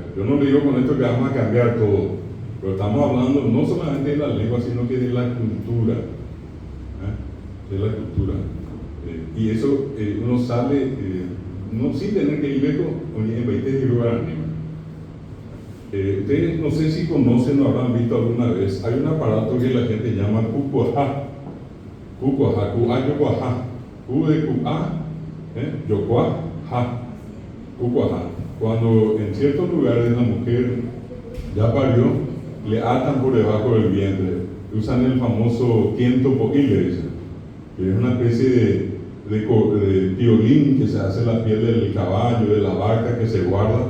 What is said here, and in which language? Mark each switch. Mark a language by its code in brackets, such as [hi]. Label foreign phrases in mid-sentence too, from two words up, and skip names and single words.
[es] Yo no le digo con esto que vamos a cambiar todo, pero estamos hablando no solamente de la lengua, sino que de la cultura. De la cultura. Y eso uno sale, no sin tener que ir lejos, en Baité de Guaraní. Ustedes no sé si conocen o habrán visto alguna vez, hay un aparato que la gente llama cucuajá. Cucuajá, cuayocuajá. Cu de cuá, yocuajá. Cucuajá. Cuando en ciertos lugares la mujer ya parió, le atan por debajo del vientre. Usan el famoso tiento poquile, dicen, que es una especie de piolín que se hace en la piel del caballo, de la vaca, que se guarda.